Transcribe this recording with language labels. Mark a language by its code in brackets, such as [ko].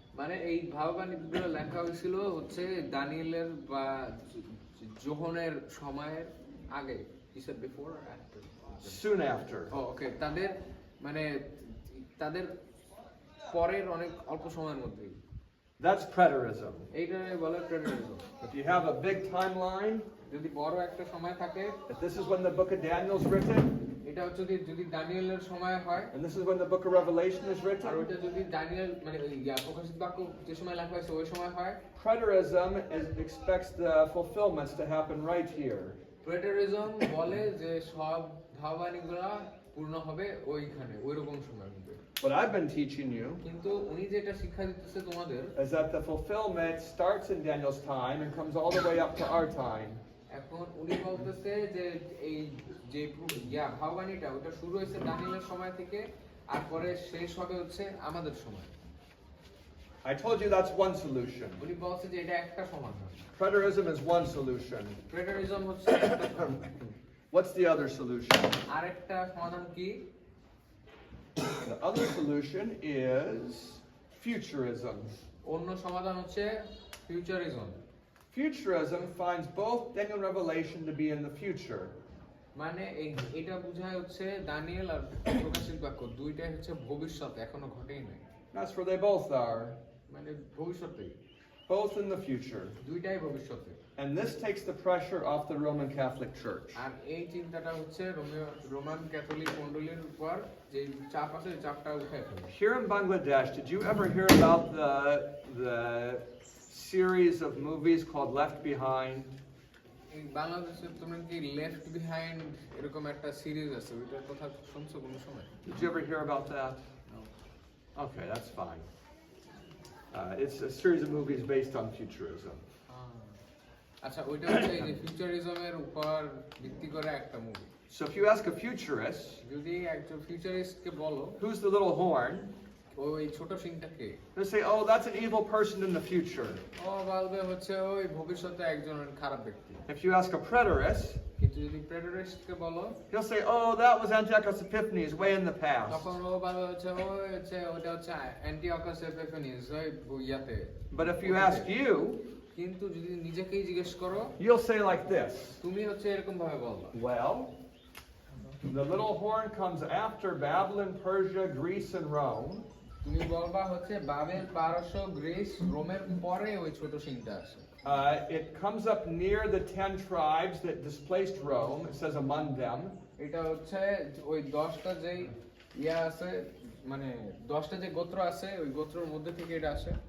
[bn] মানে এই ভাববাণীগুলো লেখা হয়েছিল হচ্ছে দানিয়েলের বা যোহনের সময়ের আগে। [en] You said before or after? Soon after. [bn] ওকে, তাদের মানে তাদের পরের অনেক অল্প সময়ের মধ্যেই। [en] That's preterism. [bn] এইটা বলে প্রেটারিজম। [en] If you have a big timeline, [bn] যদি বড় একটা সময় থাকে, [en] if this is when the book of Daniel is written, [bn] এটা হচ্ছে যদি দানিয়েলের সময় হয়, [en] and this is when the book of Revelation is [bn] আর [en] written, [bn] ওইটা যদি দানিয়েল মানে প্রকাশিত বাক্য যে সময় লেখা হয়েছে ওই সময় হয়, [en] preterism expects the fulfillments to happen right here. [bn] প্রেটারিজম বলে যে সব ভাববাণীগুলো পূর্ণ হবে ওইখানে ওইরকম সময়ের মধ্যে। [en] What I've been teaching you [bn] কিন্তু উনি যেটা শিক্ষা দিতেছে তোমাদের, [en] is that the fulfillment starts in Daniel's time and comes all the way up to our time. [bn] এখন উনি বলতেছে যে এই যে ভাববাণীটা ওটা শুরু হয়েছে দানিয়েলের সময় থেকে আর পরে শেষ হবে হচ্ছে আমাদের সময়। [en] I told you that's one solution. [bn] উনি বলছে যে এটা একটা সমাধান। [en] Preterism is one solution. [bn] প্রেটারিজম হচ্ছে একটা সমাধান। [en] What's the other solution? [bn] আরেকটা সমাধান কি? [en] The other solution is futurism. [bn] অন্য সমাধান হচ্ছে ফিউচারিজম। [en] Futurism finds both Daniel and Revelation to be in the future. [bn] মানে এটা বোঝায় হচ্ছে দানিয়েল আর প্রকাশিত বাক্য দুইটাই হচ্ছে ভবিষ্যৎ, এখনো ঘটেই নাই। [en] That's where they both are, [bn] মানে ভবিষ্যতেই, [en] both in the future. [bn] দুইটাই ভবিষ্যতে। [en] And this takes the pressure off the Roman Catholic Church. [bn] আর এই চিন্তাটা হচ্ছে রোমান ক্যাথলিক মণ্ডলীর উপর যে চাপ আছে এই চাপটা উঠায় ফেলে। [en] Here in Bangladesh, did you ever hear about the series of movies called Left Behind? [bn] এই বাংলাদেশে তোমরা কি লেফট বিহাইন্ড এরকম একটা সিরিজ আছে, ওইটার কথা শুনছো কোনো সময়? [en] Did you ever hear about that? Okay, that's fine. It's a series of movies based on futurism. [bn] আচ্ছা, ওইটা হচ্ছে এই যে ফিউচারিজমের উপর ভিত্তি করে একটা movie. [en] So if you ask a futurist, [bn] যদি একজন ফিউচারিস্টকে বলো [en] who's the little horn? [bn] ওই ছোট সিংটাকে, [en] They'll say, oh, that's an evil person in the future. [bn] ও বলবে হচ্ছে ওই ভবিষ্যতে একজন খারাপ ব্যক্তি। [en] If you ask a preterist, [bn] কিন্তু যদি প্রেটারিস্টকে বলো [en] he'll say, oh, that was Antiochus Epiphanes way in the past. [bn] তখন ও বলবে হচ্ছে ওইটা হচ্ছে অ্যান্টিওকাস এপিফানিস ওই ইয়াতে। [en] But if you ask you, [bn] কিন্তু যদি নিজেকেই জিজ্ঞেস করো [en] you'll say like this. [bn] তুমি হচ্ছে এরকম ভাবে বলবা, [en] Well, the little horn comes after Babylon, Persia, Greece, and Rome. [bn] তুমি বলবা হচ্ছে বাবেল, পারস্য, গ্রিস, রোমের পরে ওই ছোট সিংটা আসে। [en] It comes up near the 10 tribes that displaced Rome. It says among them. [bn] এটা হচ্ছে ওই 10টা যে ইয়া আছে, মানে 10টা যে গোত্র আছে ওই গোত্রের মধ্যে থেকে এটা আসে।